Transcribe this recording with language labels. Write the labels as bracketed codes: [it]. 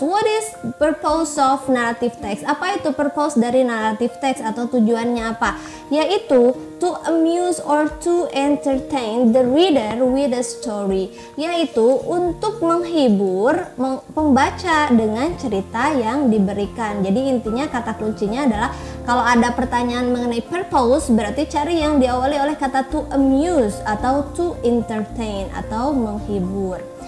[en] What is purpose of narrative text? [id] Apa itu purpose dari narrative text atau tujuannya apa? Yaitu [en] to amuse or to entertain the reader with a story. [id] Yaitu untuk menghibur pembaca dengan cerita yang diberikan. Jadi intinya kata kuncinya adalah kalau ada pertanyaan mengenai purpose, berarti cari yang diawali oleh kata [en] to amuse [id] atau [en] to entertain [id] atau menghibur.